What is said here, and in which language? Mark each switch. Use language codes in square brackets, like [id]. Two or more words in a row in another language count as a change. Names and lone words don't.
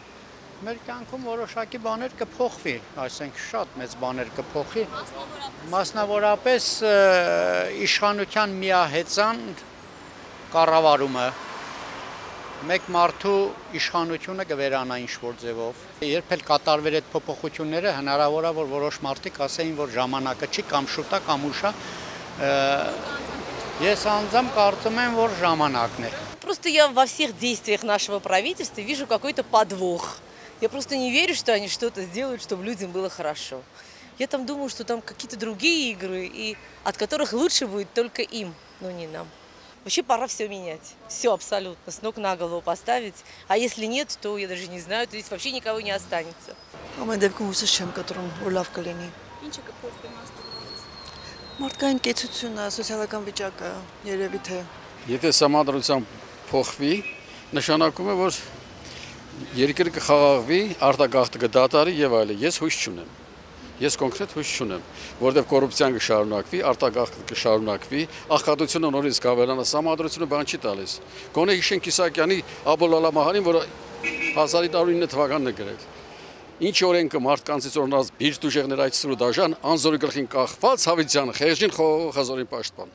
[hy] Մեր կյանքում որոշակի բաներ կփոխվի, այսինքն շատ մեծ բաներ կփոխի, մասնավորապես իշխանության միահեծան կառավարումը, մեկ մարդու իշխանությունը կվերանա ինչ-որ ձևով։ Երբ էլ կատարվեր այդ փոփոխությունները, հնարավոր է, որ որոշ մարդիկ ասեին, որ ժամանակը չի կամ շուտ է կամ ուշ է, ես անձամբ կարծում եմ, որ ժամանակն է։ [ru] Просто я во всех действиях нашего правительства вижу какой-то подвох. Я просто не верю, что они что-то сделают, чтобы людям было хорошо. Я там думаю, что там какие-то другие игры, и от которых лучше будет только им, но не нам. Вообще пора все менять. Все абсолютно, с ног на голову поставить. А если нет, то я даже не знаю, то здесь вообще никого не останется. [hy] Ամեն դեպքում հույսս չեմ կտրում, որ լավ կլինի։ Ինչը կփոխվի մասնավորապես։ Մարդկային կեցությունը, սոցիալական վիճակը, երևի թե։ Եթե սահմանադրության փոխվի, նշանակում է, որ երկիրը կխաղաղվի, արտագաղթը կդադարի եւ այլն։ Ես հույս չունեմ։ Ես կոնկրետ հույս չունեմ, որովհետեւ կոռուպցիան կշարունակվի, արտագաղթը կշարունակվի, աղքատությունը նորից կավելանա, սահմանադրությունը բան չի տալիս։ Գոնե հիշենք Իսահակյանի Աբոլալամահարին, որը 1909 թվականն է գրել։ Ինչ օրենքը մարդկանցից օրնած բիրտ ուժեղներ այցրու դաժան, անզորի գլխին կախված հավիտյան խեղճին խազորին պաշտպան։